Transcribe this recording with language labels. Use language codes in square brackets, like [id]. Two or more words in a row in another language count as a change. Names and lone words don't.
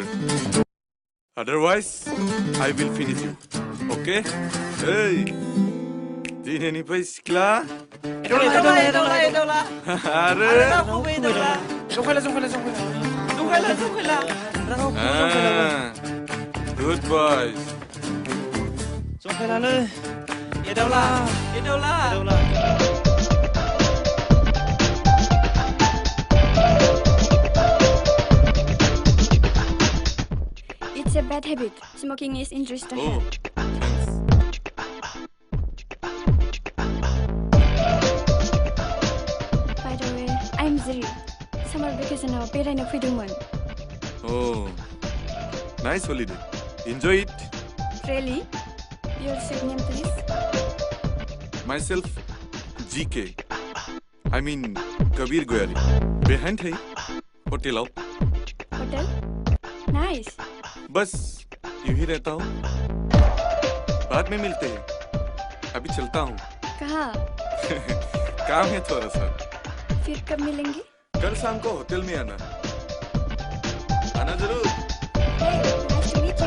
[en] Otherwise, I will finish you. Okay? Hey! [brx] दिनैनिफ्राय सिख्ला आरो जंखायला [en] Good boys. [brx] जंखायलालै एदावला [en] It's a bad habit. Smoking is injurious to health. By the way, I'm Ziri. Summer vacation [brx] आव बेरायनो फैदोंमोन. [en] Oh, nice holiday. Enjoy it. Really? Your sweet name, please? Myself, GK. I mean, Abir Goyari. Behind है hotel आओ. Hotel? Nice. [hi] बस यूं ही रहता हूँ बाद में मिलते हैं अभी चलता हूँ कहाँ? काम है थोड़ा सा फिर कब मिलेंगे? कल शाम को होटल में आना जरूर [en] Hey, nice to meet you.